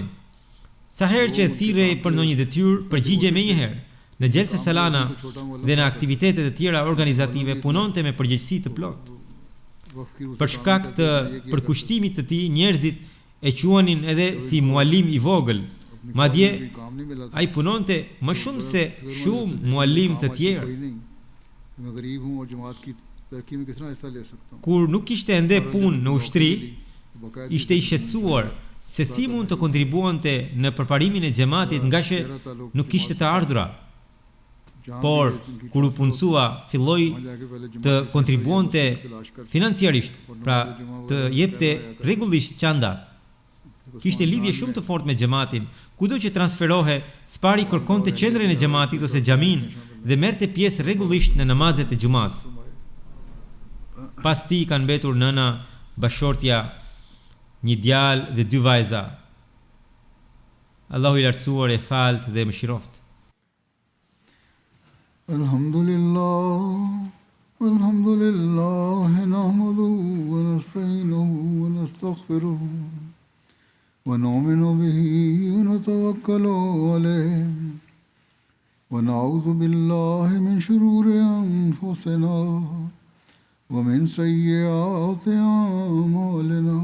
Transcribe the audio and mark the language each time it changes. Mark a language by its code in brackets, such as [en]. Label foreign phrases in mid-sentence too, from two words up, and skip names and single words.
[sq] Sa herë që thirrej për ndonjë detyrë, përgjigjej menjëherë. Në Gjelsa Salana dhe në aktivitetet e tjera organizative punonte me përgjegjësi të plotë. Për shkak të përkushtimit të tij, njerëzit e quanin edhe si mualim i vogël. Madje [hi] काम नहीं मिला था [sq] ai punonte më shumë se shumë mualim të tjerë. [hi] मैं गरीब हूँ और जमात की तरक्की में किस तरह हिस्सा ले सकता हूँ [sq] Kur nuk kishte ende punë në ushtri, ishte i shqetësuar se si mund të kontribuante në përparimin e xhamatit nga që nuk kishte të ardhura. Por kur u punësua, filloi të kontribuante financiarisht, pra të jepte rregullisht çanda. Kishte lidhje shumë të fortë me xhamatin. Kudo që transferohe, spari kërkonte qendrën e xhamatit ose xhamin dhe merrte pjesë rregullisht në namazet e xumas. Pas tij kanë mbetur nëna, bashortja një djalë dhe 2 vajza. Allahu I lartësuar e falt dhe mëshiroft. [ar] الحمد لله نحمده ونستعينه ونستغفره ونؤمن به ونتوكل عليه ونعوذ بالله من شرور أنفسنا ومن سيئات أعمالنا.